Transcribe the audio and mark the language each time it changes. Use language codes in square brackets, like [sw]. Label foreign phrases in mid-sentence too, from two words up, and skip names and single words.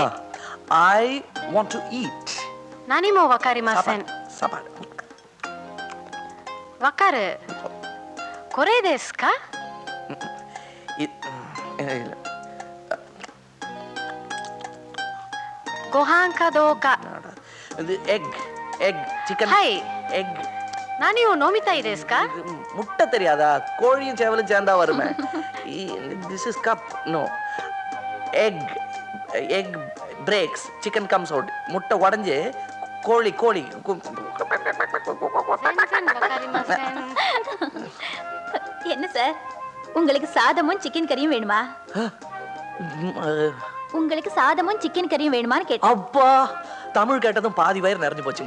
[en] I want to eat. [ja] 何もわかりません. [ta] சாப்பாடு. [ja] Wakaru. これですか? [ta] இல்ல. [ja] ご飯かどうか? [en] இது egg chicken. [ja] Hai. [ta] எக். [ja] 何を飲みたいですか? [ta] முட்டை தெரியாதா? கோழியும் சேவலும் சேர்ந்தா வருமே. [en] This is cup. No. Egg breaks, chicken comes out. [ta] முட்டை உடைஞ்சு கோழி [ja] 全然わかりません. [ta] சார் உங்களுக்கு சாதமும் சிக்கன் கறியும் வேணுமா? உங்களுக்கு சாதமும் சிக்கன் கறியும் வேணுமான்னு கேட்டேன். அப்பா தமிழ் கேட்டதும் பாதி வயிறு நிறைஞ்சு போச்சுங்க.